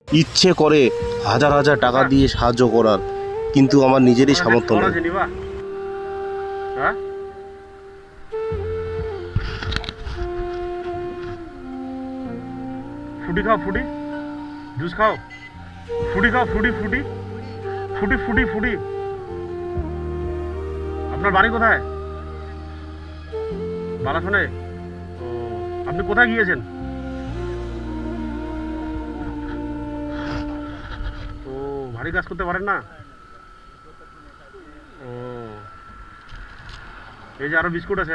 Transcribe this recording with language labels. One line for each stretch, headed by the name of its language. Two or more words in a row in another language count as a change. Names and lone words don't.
Bangla: ইচ্ছে করে হাজার হাজার টাকা দিয়ে সাহায্য করার, কিন্তু আমার নিজেরই সামর্থ্য নেই।
Hindi: फ्रूटी खाओ, फ्रूटी जूस खाओ, फ्रूटी खाओ, फ्रूटी फ्रूटी फ्रूटी फ्रूटी फ्रूटी।
Bangla: আপনার বাড়ি কোথায়? বালাসনে। আপনি কোথায় গিয়েছেন? ও, ভারী কাজ করতে পারেন না? ও, এই যে আরো বিস্কুট আছে।